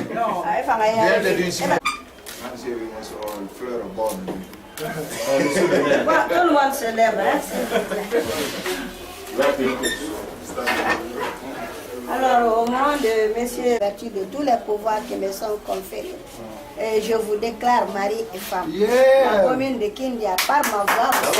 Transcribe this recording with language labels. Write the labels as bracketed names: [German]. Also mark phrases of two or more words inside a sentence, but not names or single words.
[Swedish] Ah, ifall jag Det är din signatur. Han säger vi måste ha flera barn. [French] Tout le monde se lève, hein, s'il vous plaît. Alors, au nom de Monsieur, vertu de tous les pouvoirs qui me sont conférés, je vous déclare mari et femme. La commune de Kindia, par ma voix,